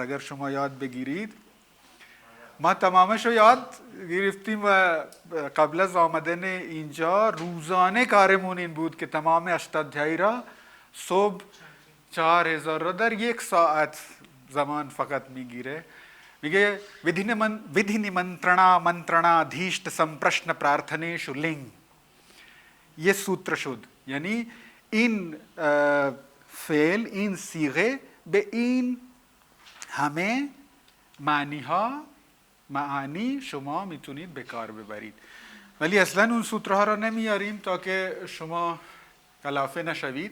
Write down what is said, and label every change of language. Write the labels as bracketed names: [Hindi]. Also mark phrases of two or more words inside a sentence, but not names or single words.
[Persian] اگر شما یاد بگیرید، ما تمامش رو یاد گرفتیم و قبل از آمدن اینجا روزانه کارمون این بود که تمام اشتادھیایی را صبح 4000 را در 1 ساعت زمان فقط میگیره. [Sanskrit] میگه विधि निमंत्रणा धीष्ट संप्रश्न प्रार्थनेषु लिंग. [Persian] یه سوترا شد. یعنی این فعل، این صیغه به این همه معانی شما میتونید به کار ببرید. ولی اصلا اون سوترها را نمیاریم تا که شما کلافه نشوید.